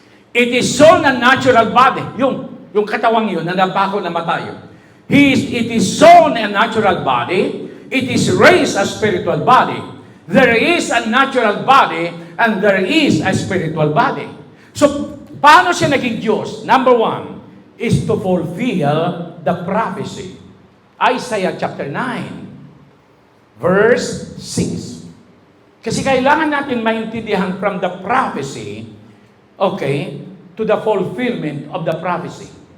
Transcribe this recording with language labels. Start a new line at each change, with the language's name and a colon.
English: It is sown a natural body.
Filipino: Yung katawang yun, na napako na matayo.
English: It is sown a natural body. It is raised a spiritual body. There is a natural body and there is a spiritual body.
Filipino: So, paano siya naging Diyos?
English: Number one is to fulfill the prophecy. Isaiah chapter 9, verse 6.
Filipino: Kasi kailangan natin maintindihan
English: from the prophecy,
Filipino: okay,
English: to the fulfillment of the prophecy.